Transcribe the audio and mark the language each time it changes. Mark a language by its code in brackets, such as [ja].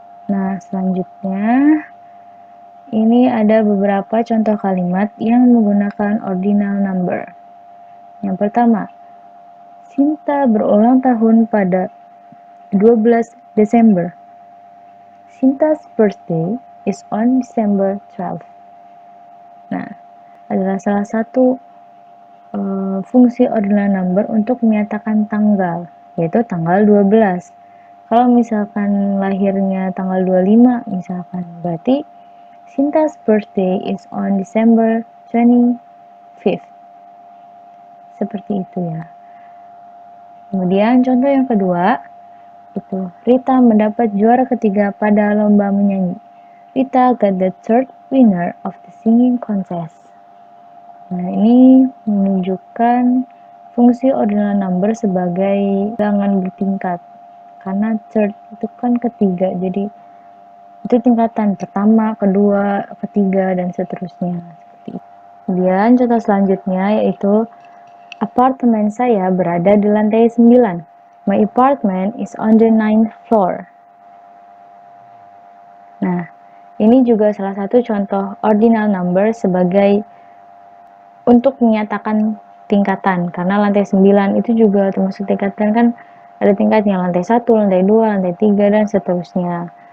[id] Nah, selanjutnya ini ada beberapa contoh kalimat yang menggunakan ordinal number. Yang pertama, Sinta berulang tahun pada 12 Desember. [en] Sinta's birthday is on December 12. [id] Nah, adalah salah satu fungsi ordinal number untuk menyatakan tanggal, yaitu tanggal 12. Kalau misalkan lahirnya tanggal 25 misalkan, berarti [en] Sinta's birthday is on December 25th. [id] Seperti itu ya. Kemudian contoh yang kedua, itu Rita mendapat juara ketiga pada lomba menyanyi. [en] Rita got the third winner of the singing contest. [id] Nah, ini menunjukkan fungsi ordinal number sebagai bilangan bertingkat. Karena third itu kan ketiga, jadi itu tingkatan pertama, kedua, ketiga, dan seterusnya. Seperti itu. Kemudian contoh selanjutnya yaitu apartemen saya berada di lantai 9. [en] My apartment is on the 9th floor. [id] Nah, ini juga salah satu contoh ordinal number sebagai untuk menyatakan tingkatan, karena lantai 9 itu juga termasuk tingkatan kan, ada tingkatnya lantai 1, lantai 2, lantai 3, dan seterusnya.